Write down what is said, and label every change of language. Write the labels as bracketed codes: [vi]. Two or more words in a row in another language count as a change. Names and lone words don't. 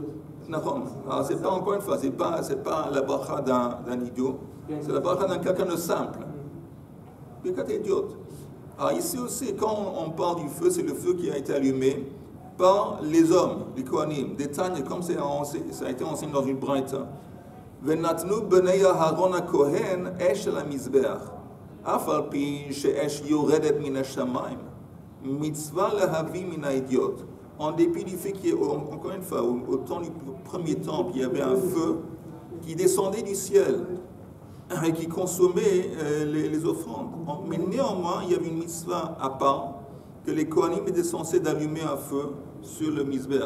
[fr] Non, alors c'est pas encore une fois, c'est pas la bracha d'un idiot, c'est la bracha d'un quelqu'un de simple. Quelqu'un d'idiote. Alors ici aussi, quand on parle du feu, c'est le feu qui a été allumé par les hommes, les Kohanim, des Tanya, comme ça a été enseigné dans une braïta. [he] ונתנו בני אהרן הכהן אש על המזבח אף על פי שהאש יורדת מן השמים מצוה להביא מן ההדיוט. [fr] En dépit du fait qu'il y ait, encore une fois, au temps du premier temple, il y avait un feu qui descendait du ciel et qui consommait les offrandes. Mais néanmoins, il y avait une mitzvah à part que les Kohanim étaient censés d'allumer un feu sur le misbeh.